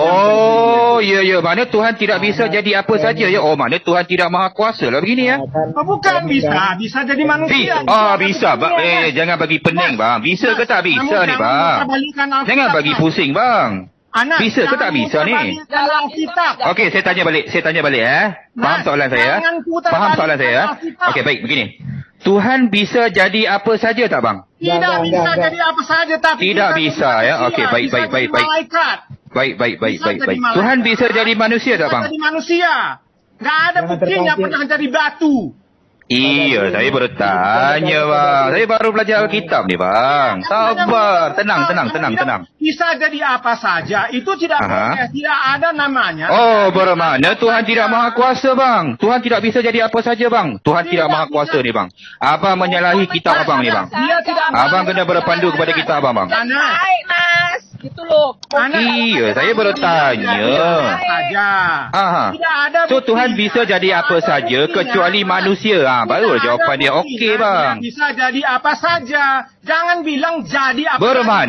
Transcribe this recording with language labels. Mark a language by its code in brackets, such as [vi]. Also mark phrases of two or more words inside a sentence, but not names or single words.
[ms] Oh, ya. Mana Tuhan tidak bisa jadi apa saja ya. Oh, mana Tuhan tidak maha kuasa lah begini ya. Oh, bukan bisa jadi manusia. Bisa, bang. Jangan bagi pening, bang. Bisa ke tak bisa [id] Kamu [ms] ni, [id] jangan [ms] bang. [id] memperbalikan Alkitab, [ms] Jangan bagi [id] Mas. [ms] pusing, bang. [id] Anak, [ms] Bisa ke tak bisa ni? [id] dalam kitab. [ms] Okey, saya tanya balik Faham soalan saya? [id] jangan putar [ms] Faham [id] balik [ms] soalan saya? [id] dalam kitab. [ms] Okey, baik, begini. Tuhan bisa jadi apa saja tak bang? [id] Tidak Enggak, bisa enggak. jadi apa saja, tapi [ms] Tidak bisa, ya? Okey, baik, [id] bisa [ms] baik, [id] jadi [ms] baik, baik. [id] malaikat. [ms] Baik. Bisa jadi malaikat. Tuhan bisa jadi manusia tak [id] Bisa [ms] bang? [id] jadi manusia. Nggak ada Jangan buktinya terpancing. pernah jadi batu. [ms] Iya, saya baru tanya bang. Saya baru belajar Alkitab ni bang. [id] Sabar, tenang. Bisa jadi apa saja, itu tidak [ms] Aha. [id] boleh, tidak ada namanya. [ms] Oh, bermakna Tuhan tidak maha kuasa bang. Tuhan tidak bisa jadi apa saja bang. Tuhan tidak maha kuasa ni bang. Abang menyalahi kitab abang ni bang. [id] Dia tidak [ms] Abang kena berpandu kepada kitab abang bang. [id] Anak, Baik, Mas. Gitu loh. anak, [ms] Iya, saya baru tanya. saja. Aha. [id] Tidak ada [ms] So [id] buktinya. [ms] Tuhan bisa jadi apa [id] Tidak ada [ms] saja [id] buktinya. [ms] kecuali manusia. Baru [id] Tidak [ms] jawapan [id] ada [ms] dia [id] buktinya. [ms] okey bang. Dia bisa jadi apa saja. Jangan bilang jadi apa Bermakna